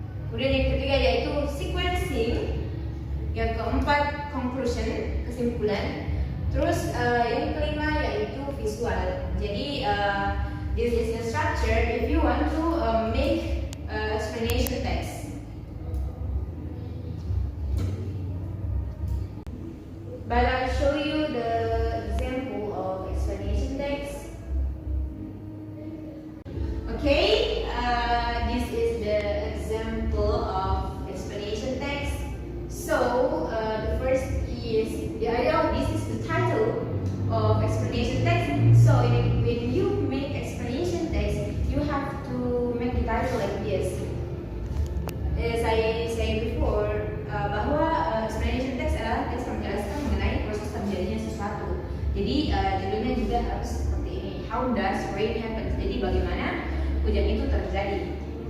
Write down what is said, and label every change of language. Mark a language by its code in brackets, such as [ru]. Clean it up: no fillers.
[id] Kemudian yang ketiga yaitu sequencing. Yang keempat conclusion, kesimpulan. Terus yang kelima yaitu visual. [en] Jadi this is the structure if you want to make explanation text. But I'll show you the example of explanation text. Okay, this is the example of explanation text. So the first is the idea of this is the title of explanation text. So when you make explanation text, you have to make the title like this. As I said before, [id] bahwa explanation text adalah teks yang menjelaskan mengenai proses terjadinya sesuatu. Jadi judulnya juga harus seperti ini. [en] How does rain happen? [id] Jadi bagaimana hujan itu terjadi?